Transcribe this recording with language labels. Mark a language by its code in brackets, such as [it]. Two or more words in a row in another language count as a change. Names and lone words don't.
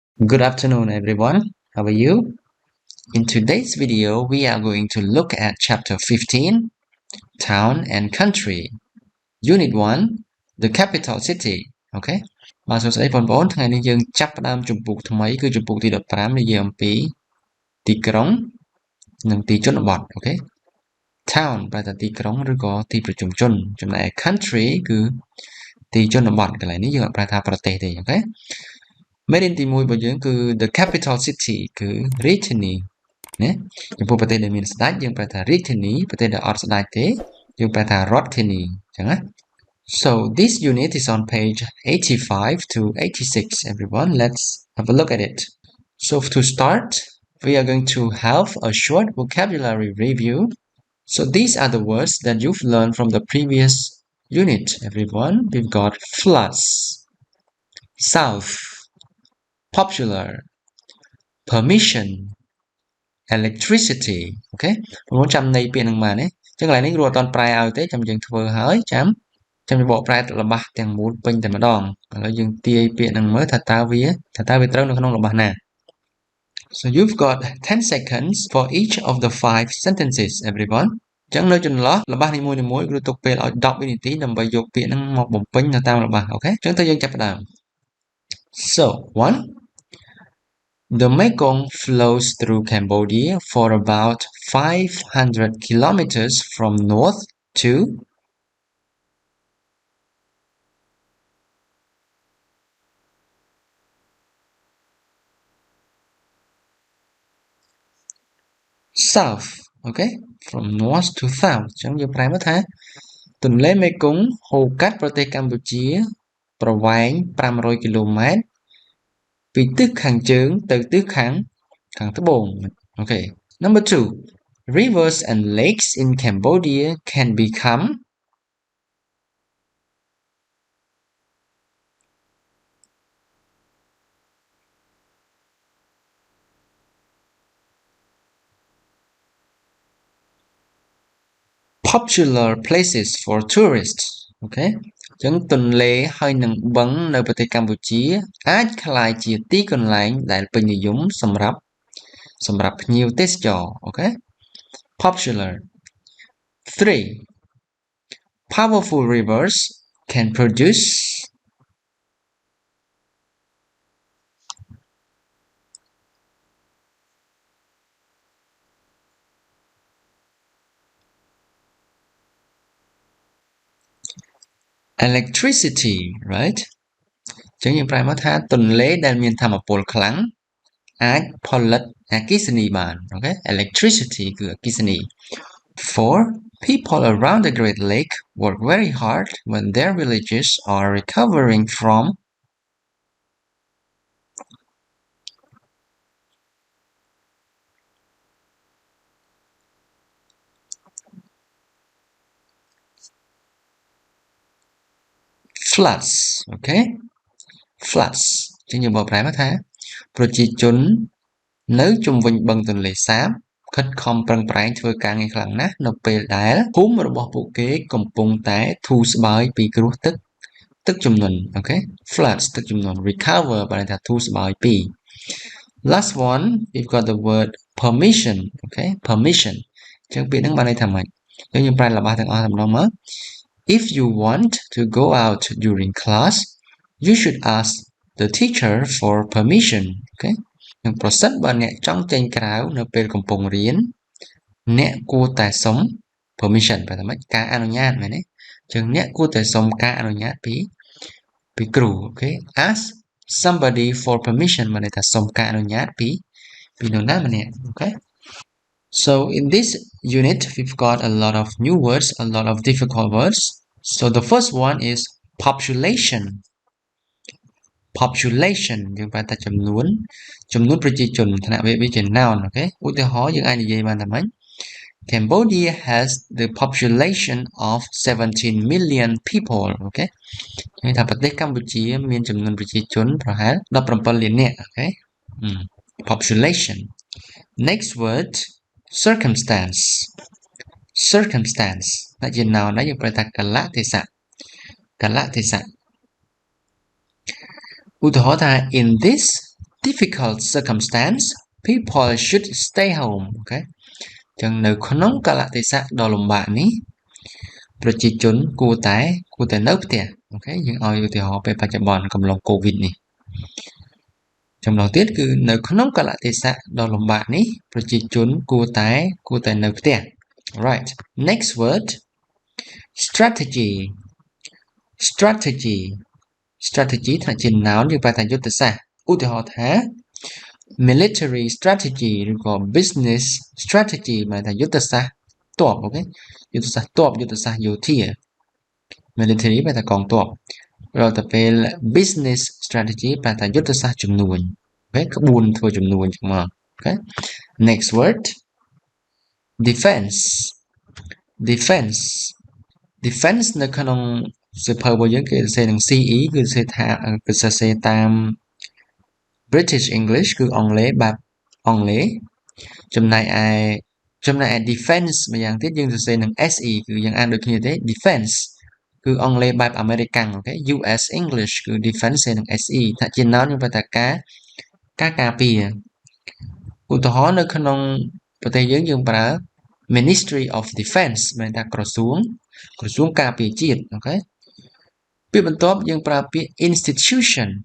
[en] Good afternoon, everyone. How are you? In today's video, we are going to look at Chapter 15, Town and Country. Unit 1, The Capital City. Okay? [km] បាទសួស្តីបងប្អូនថ្ងៃនេះយើងចាប់ផ្ដើមជំពូកថ្មីគឺជំពូកទី15និយាយអំពីទីក្រុងនិងទីជនបទ អូខេ Town ប្រែថាទីក្រុងឬក៏ទីប្រជុំជនចំណែក Country គឺទីជនបទកន្លែងនេះយើងអត់ប្រែថាប្រទេសទេអូខេ មេរៀនទី1របស់យើងគឺ [en] the capital city [km] គឺរាជធានីណាចំពោះប្រទេសដែលមានស្ដេចយើងប្រែថារាជធានីប្រទេសដែលអត់ស្ដេចទេយើងប្រែថារដ្ឋធានីអញ្ចឹងណា [en] So this unit is on page 85 to 86 everyone. Let's have a look at it. So to start, we are going to have a short vocabulary review. So these are the words that you've learned from the previous unit everyone. We've got floods, south, popular, permission, electricity [km] អូខេបងប្អូនចាំន័យពាក្យហ្នឹងបានទេអញ្ចឹងកន្លែងនេះគ្រូអត់តប្រែឲ្យទេចាំយើងធ្វើហើយចាំប កប្រែរបស់ទាំងមូលពេញតែម្ដងឥឡូវយើងទាយពាក្យហ្នឹងមើលថាតើវា ត្រូវនៅក្នុងរបស់ណា [en] So you've got 10 seconds for each of the 5 sentences everyone [km] អញ្ចឹងនៅចន្លោះរបស់នីមួយៗគ្រូទុកពេល ឲ្យ10វិនាទីដើម្បីយកពាក្យហ្នឹងមកបំពេញនៅតាមរបស់អូខេអញ្ចឹងតើយើងចាប់ផ្ដើម [en] So 1 The Mekong flows through Cambodia for about 500 kilometers from north to south, okay? From north to south. [km] អញ្ចឹងយើងប្រែមកថាទន្លេមេគង្គហូរកាត់ប្រទេសកម្ពុជាប្រវែង500គីឡូម៉ែត្រពីទិសខាងជើងទៅទិសខាងត្បូង Okay. [en] Number 2. Rivers and lakes in Cambodia can become popular places for tourists [km] អូខេអញ្ចឹងទន្លេហើយនិងបឹងនៅប្រទេសកម្ពុជាអាចក្លាយជាទីកន្លែងដែលពេញនិយមសម្រាប់ភ្ញៀវទេសចរអូខេ [en] popular 3 powerful rivers can produce electricity right [km] អញ្ចឹងយើងប្រែមកថាទន្លេដែល មានថាមពលខ្លាំងអាចផលិតអគ្គិសនីបានអូខេ electricity គឺអគ្គិសនី [en] 4 people around the Great Lake work very hard when their villages are recovering from [km] floods អូខេ floods អញ្ចឹងយើងបកប្រែមកថាប្រជាជននៅជុំវិញបឹងទន្លេសាបខិតខំប្រឹងប្រែងធ្វើការងារខ្លាំងណាស់នៅពេលដែលភូមិរបស់ពួកគេកំពុងតែធូរស្បើយពីគ្រោះទឹកជំ នន់អូខេ floods ទឹកជំនន់ recover បានន័យថាធូរស្បើយពី [en] last one we've got the word permission [km] អូខេ permission អញ្ចឹងពាក្យហ្នឹងបានន័យថាម៉េចយើងប្រែរបស់ [en] ទាំងអស់តែម្ដងមក If you want to go out during class you should ask the teacher for permission [km] អូខេនឹងប្រសិនបើ អ្នកចង់ចេញក្រៅនៅពេលកំពុងរៀនអ្នកគួរតែសុំ permission ប្រហែលការអនុញ្ញាតមែនទេអញ្ចឹងអ្នកគួរតែសុំការអនុញ្ញាតពីគ្រូអូខេ [en] ask somebody for permission [km] មានន័យថាសុំការអនុញ្ញាតពីនរណាម្នាក់អូខេ [en] So in this unit we've got a lot of new words a lot of difficult words so the first one is population [km] យើងបានតែចំនួនប្រជាជនឋានៈវាជា noun អូខេឧទាហរណ៍យើងអាចនិយាយបានថាម៉េច [en] Cambodia has the population of 17 million people [km] អូខេន័យថាប្រទេសកម្ពុជាមានចំនួនប្រជាជនប្រហែល17លាននាក់អូខេ [en] population next word circumstance [km] ដែលជា noun ដែរយើងប្រើថាកលៈទេសៈឧទាហរណ៍ថា [en] in this difficult circumstance people should stay home [km] អូ ខេចឹងនៅក្នុងកាលៈទេសៈដ៏លំបាកនេះប្រជាជនគួរតែនៅផ្ទះអូខេយើងឲ្យឧទាហរណ៍ពេលបច្ចុប្បន្នកំឡុងកូវីដនេះចំណុចទៀតគឺនៅក្នុងកាលៈទេសៈដ៏លំបាកនេះប្រជាជនគួរតែនៅផ្ទះ [en] right next word strategy [km] ថ្នាក់ជា noun យើងប្រើថាយុទ្ធសាស្ត្រឧទាហរណ៍ថា [en] military strategy [km] ឬក៏ [en] business strategy [km] មានថាយុទ្ធសាស្ត្រទ័ពអូខេយុទ្ធសាស្ត្រទ័ពយុទ្ធសាស្ត្រយោធា military មានថាកងទ័ពដល់ទៅពេល [en] business strategy [km] ប្រើថាយុទ្ធសាស្ត្រជំនួញអូខេក្បួនធ្វើជំនួញចឹងមកអូខេ [en] next word defense [km] នៅក្នុងសៀវភៅរបស់យើងគេសរសេរនឹង CE គឺសរសេរថាគឺសរសេរតាម [en] British English [km] គឺអង់គ្លេសបែប អង់គ្លេសចំណែកឯ defense ម្យ៉ាងទៀតយើងសរសេរនឹង SE គឺយើងអានដូចគ្នាទេ defense គឺអង់គ្លេសបែបអាមេរិកអូខេ [en] US English [km] គឺ defense សរសេរនឹង SE ថាជា noun យើងប្រើថាការពារឧទាហរណ៍នៅក្នុងប្រទេសយើងប្រើ [en] Ministry of Defense [km] មានថាក្រសួងការពារជាតិអូខេពាក្យបន្ទាប់យើងប្រើពាក្យ institution